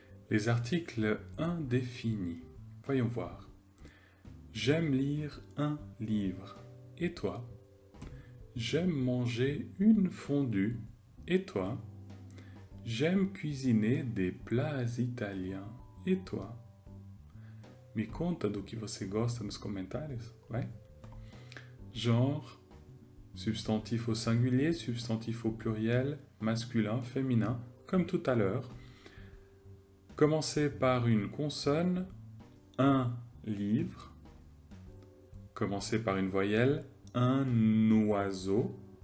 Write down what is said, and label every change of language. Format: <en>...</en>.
<fr>Les articles indéfinis. Voyons voir. J'aime lire un livre. Et toi? J'aime manger une fondue. Et toi? J'aime cuisiner des plats italiens. E toi?</fr> <pt>Me conta do que você gosta nos comentários, vai?</pt> <fr>Genre, substantif au singulier, substantif au pluriel, masculin, féminin, comme tout à l'heure. Commencez par une consonne, un livre. Commencez par une voyelle, un oiseau.</fr>